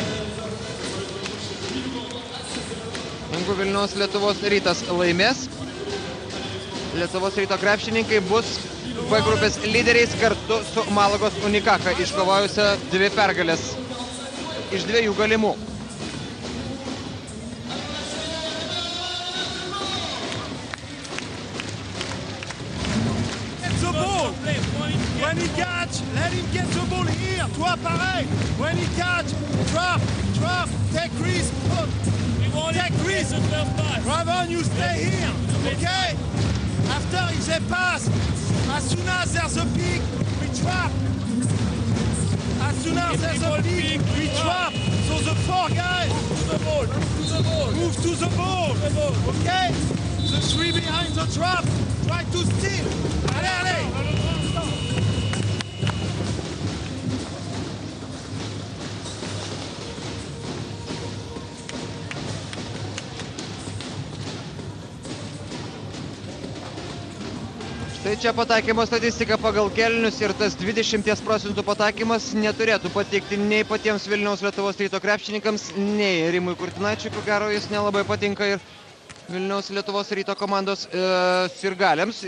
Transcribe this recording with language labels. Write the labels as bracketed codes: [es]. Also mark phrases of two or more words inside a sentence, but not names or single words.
[lt] Jeigu Vilniaus Lietuvos Rytas laimės, Lietuvos Ryto krepšininkai bus B grupės lyderiais kartu su Malagos Unikaka, iškovojusią 2 pergalės iš 2 galimų. [en] When he catch, let him get the ball here. [fr] Toi, pareil. [en] When he catch, drop, take risk. Take risk. Ravon, you stay here. Okay? After he pass, as soon as there's a pick, we drop. As soon as there's a pick, we drop. So the 4 guys move to the ball. Okay? The 3 behind the drop. Try to steal. [fr] Allez. [lt] Tai čia pataikymo statistika pagal kėlinius ir tas 20% pataikymas neturėtų patikti nei patiems Vilniaus Lietuvos Ryto krepšininkams, nei Rimui Kurtinaičiui, ko gero jis nelabai patinka ir Vilniaus Lietuvos Ryto komandos sirgaliams.